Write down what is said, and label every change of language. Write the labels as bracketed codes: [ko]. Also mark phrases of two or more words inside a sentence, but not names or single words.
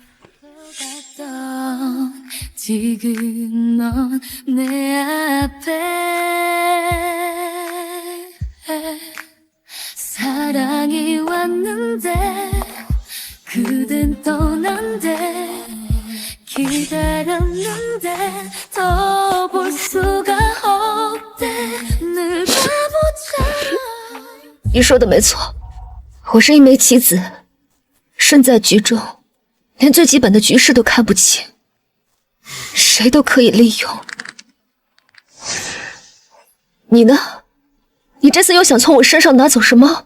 [ko] 지금 넌 내 앞에 사랑이 왔는데 그댄 떠난대 기다렸는데 더 볼 수가 없대 늘 바보처럼 [zh] 你说的没错，我是一枚棋子，身在局中，连最基本的局势都看不清。谁都可以利用。你呢？你这次又想从我身上拿走什么？